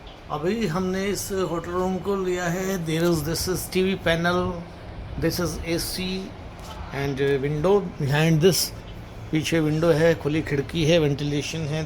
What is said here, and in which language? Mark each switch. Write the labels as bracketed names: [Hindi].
[Hindi] अभी हमने इस होटल रूम को लिया है. [English] This is TV panel, this is AC and window behind this. [Hindi] पीछे विंडो है, खुली खिड़की है, वेंटिलेशन है.